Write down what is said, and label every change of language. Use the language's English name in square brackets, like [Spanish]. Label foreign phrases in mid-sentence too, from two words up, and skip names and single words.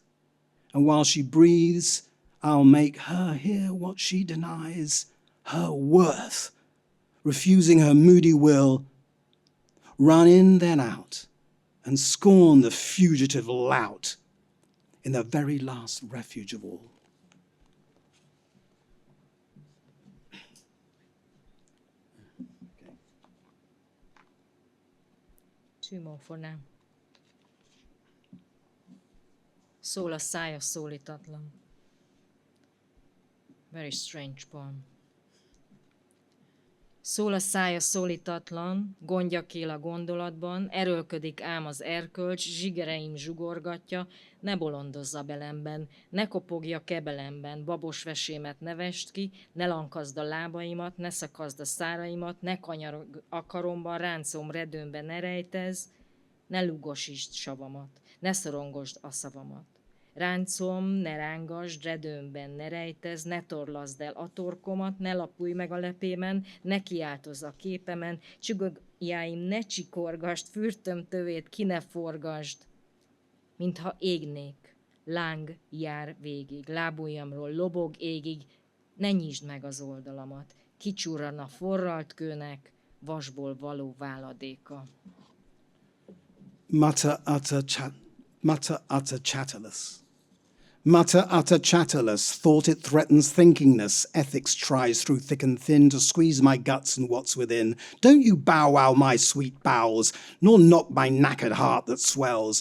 [English] And while she breathes, I'll make her hear what she denies, her worth, refusing her moody will, run in then out, and scorn the fugitive lout in the very last refuge of all. Two more for now. [Hungarian] Szól a szája szólítatlan. [English] Very strange poem. [Hungarian] Szól a szája szólítatlan, gondja kél a gondolatban, erőlködik ám az erkölcs, zsigereim zsugorgatja, ne bolondozza belemben, ne kopogja kebelemben, babos vesémet ne vest ki, ne lankazd a lábaimat, ne szakazd a száraimat, ne kanyarog a karomban, ráncom redőmbe ne rejtezz, ne lugosítsd savamat, ne szorongosd a szavamat. Ráncom, ne rángasd, redőmben ne rejtezz, ne torlaszd el a torkomat, ne lapulj meg a lepémen, ne kiáltozz a képemen, csügögjáim ne csikorgasd, fürtöm tövét ki ne forgasd, mintha égnék, láng jár végig, lábujjamról lobog égig, ne nyisd meg az oldalamat, kicsurran a forralt kőnek, vasból való váladéka. [English] Mutter utter chatterless. Mutter utter chatterless, thought it threatens thinkingness, ethics tries through thick and thin to squeeze my guts and what's within. Don't you bow wow my sweet bowels, nor knock my knackered heart that swells.